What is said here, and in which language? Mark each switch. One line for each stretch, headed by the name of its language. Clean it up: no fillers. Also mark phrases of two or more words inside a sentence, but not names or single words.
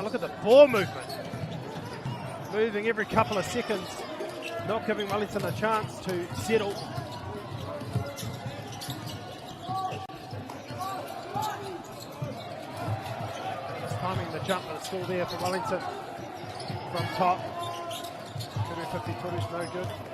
English: Look at the ball movement. Moving every couple of seconds. Not giving Wellington a chance to settle. Just timing the jump, but it's still there for Wellington. From top,
Māori: Kuru whiwhi toru
English: is no good.